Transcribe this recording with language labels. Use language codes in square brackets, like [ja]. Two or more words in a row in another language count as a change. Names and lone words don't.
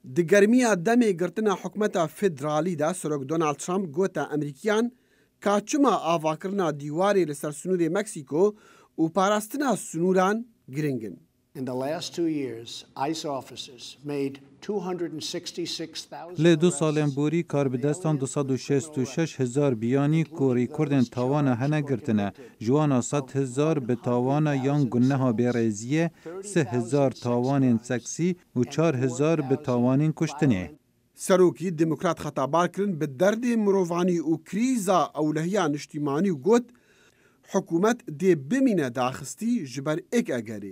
[ku] Di germiya demê girtina hikûmeta federalî de Serok Donald Trump gote Emerîkiyan ka çima avakirina dîwarê li ser sunûrê Meksîko û parastina sunûran giring in. [en] In the last 2 years, ICE officers made 266,000 لی [ku] دو سالên borî karbidestan 266,000 biyanî ku rêkordên tawana hene girtine, ji wan a 100,000 bi tawana yan gunneha bêrêziyê, 3,000 tawanên seksî û 4,000 bi tawanên kuştinê. Serokî Demokrat xetabar kirin bi derdê mirovanî û krîza ewlehiya niştîmanî û got hikûmet dê bimîne daxistî ji ber êk egerê.